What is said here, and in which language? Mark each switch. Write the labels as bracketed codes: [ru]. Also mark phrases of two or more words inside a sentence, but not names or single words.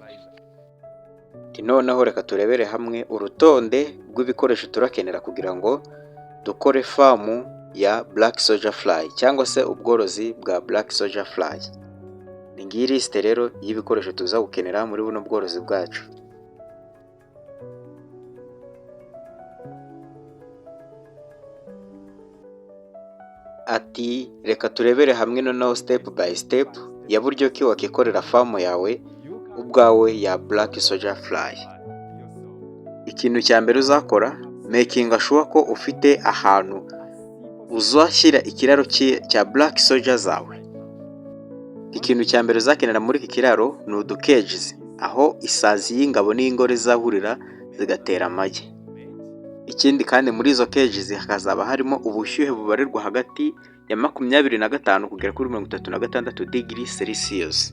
[rw] Noneho reka turebere hamwe urutonde rw'ibikoresho turakenera kugira ngo dukore famu ya Black Soldier Fly cyangwa se ubworozi bwa Black Soldier Fly. Ni ngiyi liste rero y'ibikoresho tuza gukenera muri buno bworozi bwacu. Ati reka turebere hamwe noneho [en] step by step [rw] ya buryo ki wakikorera famu yawe ubwawe ya Black Soldier Fly. Ikintu cya mbere uzakora, [en] making sure [rw] ko ufite ahantu uzashyira ikiraro cya Black Soldier zawe. Ikintu cya mbere uzakenera muri iki kiraro ni uducages, aho isazi y'ingabo n'ingore zahurira zigatera amagi. Ikindi kandi muri izo cages hakazaba harimo ubushyuhe bubarirwa hagati ya 25 kugera kuri 36 [en] degrees Celsius.